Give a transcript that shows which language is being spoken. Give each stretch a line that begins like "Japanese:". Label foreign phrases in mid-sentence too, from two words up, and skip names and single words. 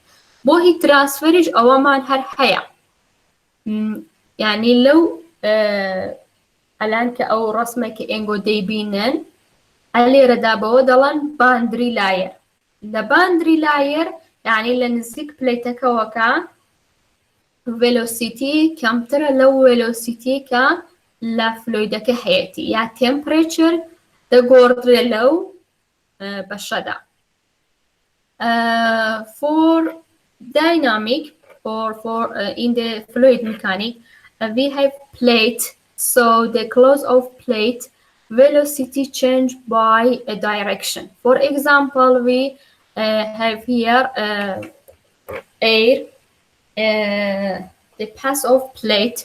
Central Kurdish: بۆ
English: heat transfer
Central Kurdish: ئەوەمان هەر هەیە، یعنی لەو ئەلان کە ئەو ڕسمێکی ئێنگۆ دەیبینن ئەلێرەدا بەوە دەڵێن
English: boundary layer.
Central Kurdish: لە
English: boundary layer
Central Kurdish: یعنی لە نزیک پلەیتەکەوەکە ڤێلۆسیتی کەمترە لەو ڤێلۆسیتی کە لە فلۆیدەکە هەیەتی یا تێمپرێچر دەگۆڕدرێ لەو بەشەدا.
English: For dynamic or for in the fluid mechanic we have plate, so the close of plate velocity change by a direction. For example, we have here air, the pass of plate.